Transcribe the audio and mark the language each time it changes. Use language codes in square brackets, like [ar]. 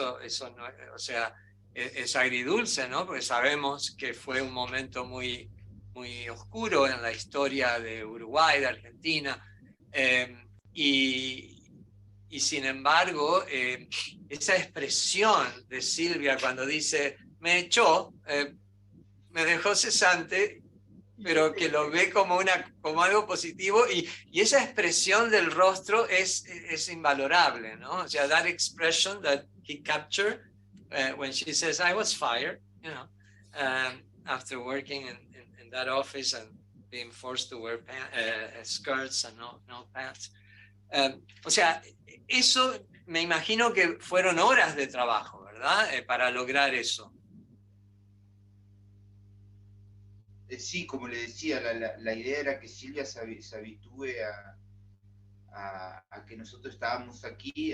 [es] Eso no, o sea, es agridulce, ¿no? Porque sabemos que fue un momento muy, muy oscuro en la historia de Uruguay, de Argentina, y sin embargo, esa expresión de Silvia cuando dice, me echó, me dejó cesante, pero que lo ve como algo positivo, y esa expresión del rostro es invalorable, ¿no? O sea, [en] that expression that he captured when she says, I was fired, you know, after working in that office and being forced to wear skirts and no pants. [es] O sea, eso me imagino que fueron horas de trabajo, ¿verdad? Para lograr eso. Sí, como le decía, la idea era que Silvia se habitúe a que nosotros estábamos aquí.